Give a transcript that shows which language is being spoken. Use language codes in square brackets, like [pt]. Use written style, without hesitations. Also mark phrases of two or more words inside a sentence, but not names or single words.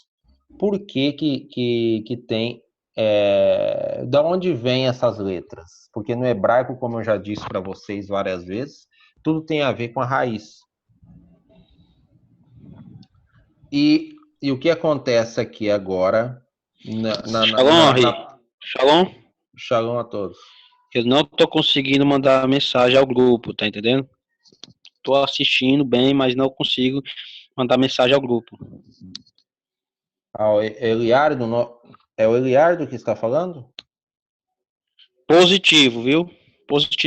[pt] Por que tem... da onde vêm essas letras? Porque no hebraico, como eu já disse para vocês várias vezes, tudo tem a ver com a raiz. E o que acontece aqui agora... Shalom, Ari. Shalom. Shalom a todos. Eu não tô conseguindo mandar mensagem ao grupo, tá entendendo? Tô assistindo bem, mas não consigo mandar mensagem ao grupo. O Eliardo, é o Eliardo que está falando? Positivo, viu? Positivo.